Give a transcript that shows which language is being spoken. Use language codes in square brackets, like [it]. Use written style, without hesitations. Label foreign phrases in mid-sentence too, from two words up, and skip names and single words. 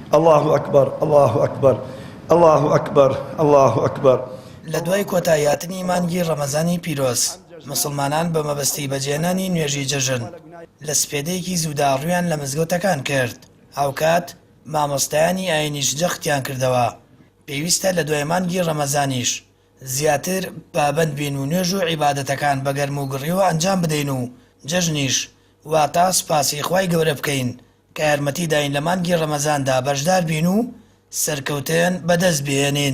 [ar] الله أكبر الله أكبر الله أكبر الله أكبر. [ckb] لە دوای کۆتاییاتنی مانگی ڕەمەزانی پیرۆز مسلمانان بە مەبەستی بەجێهێنانی نوێژی جەژن لە سپێدەیەکی زوودا ڕوویان لە مزگەوتەکان کرد. هاوکات مامۆستایانی ئاینیش جەختیان کردەوە. پێویستە لە دوای مانگی ڕەمەزانیش زیاتر پابەند بین و نوێژ و عیبادەتەکان بە گەرم و گڕیەوە ئەنجام بدەین و جەژنیش واتە سوپاسی خوای گەورە بکەین کە یارمەتی داین لە مانگی ڕەمەزاندا بەشدار بین و سەرکەوتن بەدەست بێنین.